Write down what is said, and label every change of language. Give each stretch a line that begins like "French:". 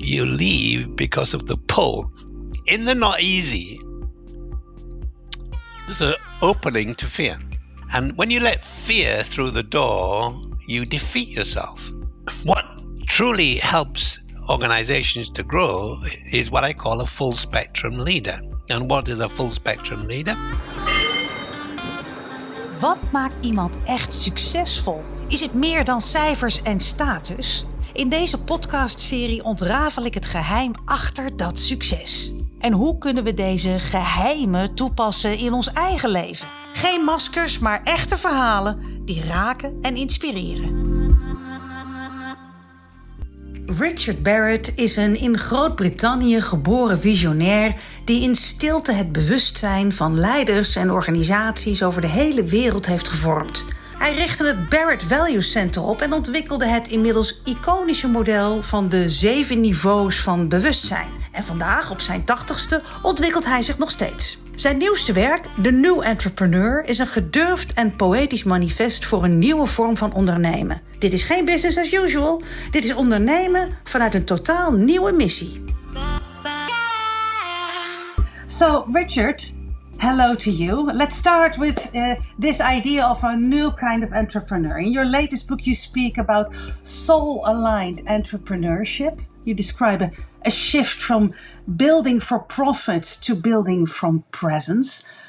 English: You leave because of the pull. In the not easy, there's an opening to fear. And when you let fear through the door, you defeat yourself. What truly helps organizations to grow is what I call a full spectrum leader. And what is a full spectrum leader?
Dutch: Wat maakt iemand echt succesvol? Is het meer dan cijfers en status? In deze podcastserie ontrafel ik het geheim achter dat succes. En hoe kunnen we deze geheimen toepassen in ons eigen leven? Geen maskers, maar echte verhalen die raken en inspireren. Richard Barrett is een in Groot-Brittannië geboren visionair die in stilte het bewustzijn van leiders en organisaties over de hele wereld heeft gevormd. Hij richtte het Barrett Value Center op en ontwikkelde het inmiddels iconische model van de 7 niveaus van bewustzijn. En vandaag, op zijn 80ste, ontwikkelt hij zich nog steeds. Zijn nieuwste werk, The New Entrepreneur, is een gedurfd en poëtisch manifest voor een nieuwe vorm van ondernemen. Dit is geen
English: business as usual.
Dutch: Dit is ondernemen vanuit een totaal nieuwe missie.
English: So, Richard, hello to you. Let's start with this idea of a new kind of entrepreneur. In your latest book, you speak about soul-aligned entrepreneurship. You describe a shift from building for profit to building from presence.